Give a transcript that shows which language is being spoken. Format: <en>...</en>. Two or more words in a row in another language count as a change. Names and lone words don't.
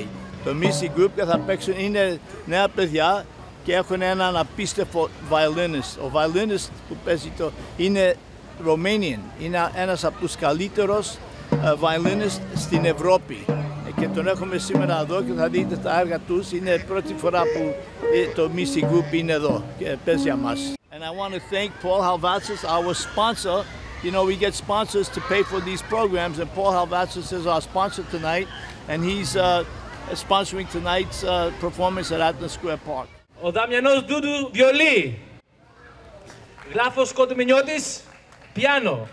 <el>Το Misi Group και θα παίξουν, είναι νέα παιδιά και έχουν έναν απίστευτο violinist. Ο violinist που παίζει είναι Romanian, είναι ένας από τους καλύτερους violinist στην Ευρώπη. Και τον έχουμε σήμερα εδώ και θα δείτε τα έργα τους. Είναι πρώτη φορά που το Misi Group είναι εδώ και παίζει για μας.</el> <en>And I want to thank Paul Halvatsis, our sponsor. You know, we get sponsors to pay for these programs, and Paul Halvatsis is our sponsor tonight, and he's sponsoring tonight's performance at Athens Square Park.</en> <el>Ο Δαμιανός Ντούντου, βιολί. Γλάφος Κοντομινιώτης, πιάνο.</el>